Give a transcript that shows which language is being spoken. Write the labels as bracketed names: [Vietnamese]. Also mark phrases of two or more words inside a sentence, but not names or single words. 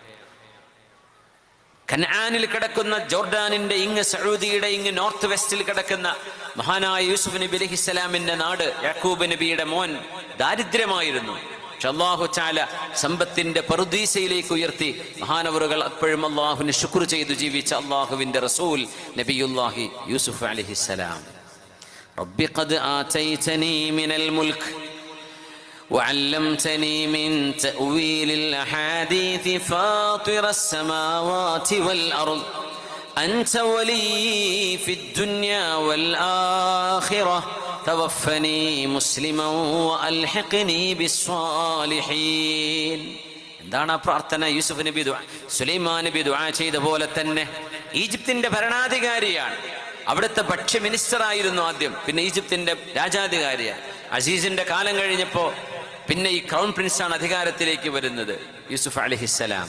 [Malayalam] കനാനിൽ കിടക്കുന്ന ജോർഡാനിന്റെ ഇങ്ങ് സഊദിയുടെ ഇങ്ങ് [English] north west [Malayalam] കിടക്കുന്ന മഹാനായ യൂസുഫ് നബി അലൈഹിസ്സലാമിന്റെ നാട്, യാക്കൂബ് നബിയുടെ മോൻ ദാരിദ്ര്യമായിരുന്നു. പക്ഷെ അല്ലാഹു തആല സമ്പത്തിന്റെ പറുദീസയിലേക്ക് ഉയർത്തി. മഹാനവറുകൾ അപ്പോഴും അല്ലാഹുവിനെ ശുക്ർ ചെയ്തു ജീവിച്ച അല്ലാഹുവിന്റെ റസൂൽ നബിയുല്ലാഹി യൂസുഫ് അലൈഹിസ്സലാം. [Arabic] رب قد آتيتني من الملك وعلمتني من تأويل الأحاديث فاطر السماوات والأرض أنت ولي في الدنيا والآخرة توفني مسلما وألحقني بالصالحين. [Malayalam] എന്താണ് ആ പ്രാർത്ഥന? യൂസുഫ് നബി സുലൈമാൻ നബി ദുആ ചെയ്ത പോലെ തന്നെ ഈജിപ്തിന്റെ ഭരണാധികാരിയാണ്. അവിടുത്തെ ഭക്ഷ്യ മിനിസ്റ്റർ ആയിരുന്നു ആദ്യം, പിന്നെ ഈജിപ്തിന്റെ രാജാധികാരിയാണ്. അസീസിന്റെ കാലം കഴിഞ്ഞപ്പോൾ പിന്നെ ഈ [English] crown prince [Malayalam] അധികാരത്തിലേക്ക് വരുന്നത്, യൂസുഫ് അലൈഹിസ്സലാം.